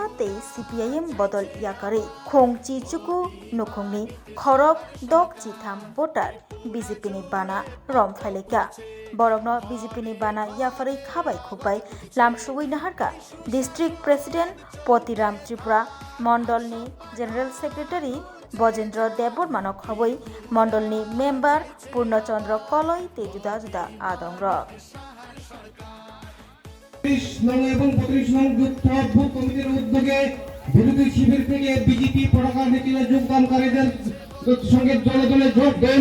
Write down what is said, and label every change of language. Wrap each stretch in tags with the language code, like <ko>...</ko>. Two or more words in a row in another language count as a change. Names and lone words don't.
<trp>tei CPIM bodol yakari khongchi chuku nukhungni khorok dok chitham voter BJP ni bana romphaileka borokno BJP ni bana yafarai khabai khubai lamsubui naharka</trp> <en>district president</en> <trp>Potiram Tripura mondol ni</trp> <en>general secretary</en> <trp>বজেন্দ্র দেববর্মা খবই মন্ডলনি মেম্বার পূর্ণচন্দ্র কলই তে জুদা জুদা আদংর</trp> <bn>30 নং এবং 32 নং যুক্ত বুথ কমিটির উদ্যোগে বিরোধী শিবির থেকে বিজেপি পতাকা মিছিলে যোগদানকারীদের সঙ্গে দলে দলে যোগ দেন।</bn>